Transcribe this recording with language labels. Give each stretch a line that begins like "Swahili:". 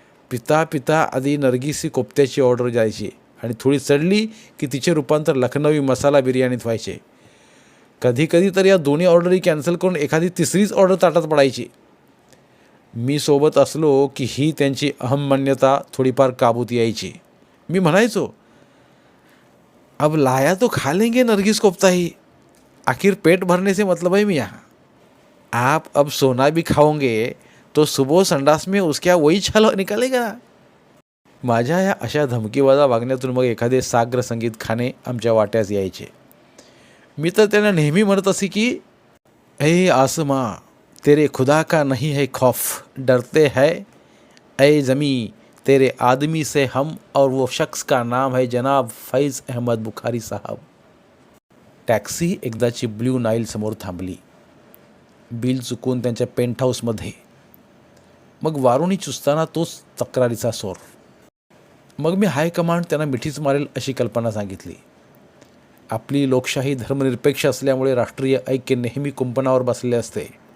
Marathi: पिता पिता आधी नरगिसी कोफ्त्याची ऑर्डर जायची आणि थोडी चढली की तिचे रूपांतर लखनवी मसाला बिर्याणीत व्हायचे. कधीकधी तर या दोन्ही ऑर्डरी कॅन्सल करून एखादी तिसरीच ऑर्डर ताटात पडायची. मी सोबत असलो की ही त्यांची अहममान्यता थोडीफार काबूत यायची. मी म्हणायचो,
Hindi: अब लाया तो खा लेंगे नरगिस कोफ्ता ही, आखिर पेट भरने से मतलब है मियाँ. आप अब सोना भी खाओगे तो सुबह संडास में उसका वही छल निकालेगा.
Marathi: माझ्या या अशा धमकीवाजा वागण्यातून मग एखादे साग्र संगीत खाणे आमच्या वाट्यास यायचे. मी तर त्यांना नेहमी म्हणत असे की
Hindi: ए आसमां तेरे खुदा का नहीं है खौफ, डरते है ए ज़मी तेरे आदमी से हम, और वो शख्स का नाम है जनाब फैज़ अहमद बुखारी साहब.
Marathi: टॅक्सी एकदाची ब्ल्यू नाईल समोर थांबली. बिल चुकून त्यांच्या पेंट हाऊसमध्ये. मग वारुणी चुसताना तोच तक्रारीचा सोर. मग मी हायकमांड त्यांना मिठीच मारेल अशी कल्पना सांगितली. आपली लोकशाही धर्मनिरपेक्ष असल्यामुळे राष्ट्रीय ऐक्य नेहमी कुंपणावर बसले असते.